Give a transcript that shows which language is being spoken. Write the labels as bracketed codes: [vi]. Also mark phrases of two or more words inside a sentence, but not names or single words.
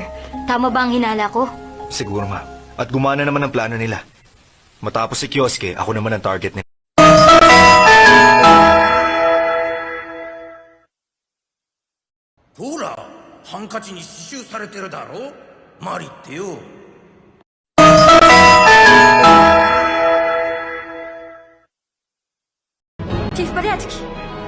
[tl] Tama ba ang hinala ko? Siguro nga. At gumana naman ang plano nila. Matapos si Kyosuke, ako naman ang target nila. [ja] ほら、ハンカチに刺繍されてるだろ。マリってよ。 [ru] Chief Pariatsky! Da!